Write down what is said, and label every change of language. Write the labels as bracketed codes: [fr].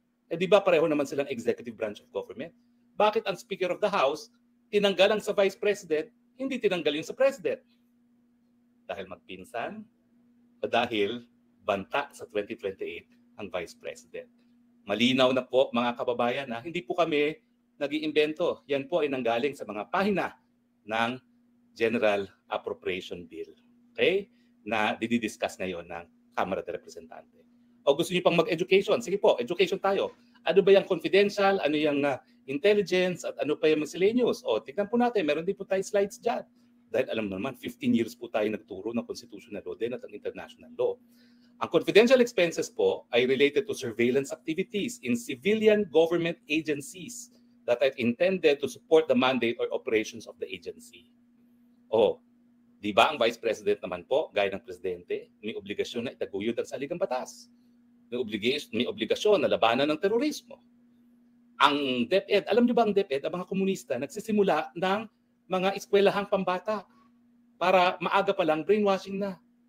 [tl] Di ba pareho naman silang [en] executive branch of government? [tl] Bakit ang Speaker of the House, tinanggal ang sa Vice President, hindi tinanggal yung sa President? Dahil magpinsan, o dahil banta sa 2028 ang Vice President. Malinaw na po mga kababayan na hindi po kami nag-iimbento. Yan po ay nanggaling sa mga pahina ng General Appropriation Bill. Okay? Na didiscuss ngayon ng Kamara de Representante. O gusto niyo pang mag-education? Sige po, education tayo. Ano ba yung confidential? Ano yung intelligence? At ano pa yung miscellaneous? O tignan po natin, meron din po tayo slides dyan. Dahil alam naman, 15 years po tayo nagturo ng constitutional law din at ang international law. Ang confidential expenses po ay [en] related to surveillance activities in civilian government agencies that are intended to support the mandate or operations of the agency. [tl] O, di ba ang Vice President naman po, gaya ng Presidente, may obligasyon na itaguyod ang saligang batas. May obligasyon na labanan ng terorismo. Ang DepEd, alam niyo ba ang DepEd, ang mga komunista, nagsisimula ng mga eskwelahang pambata para maaga pa lang brainwashing na.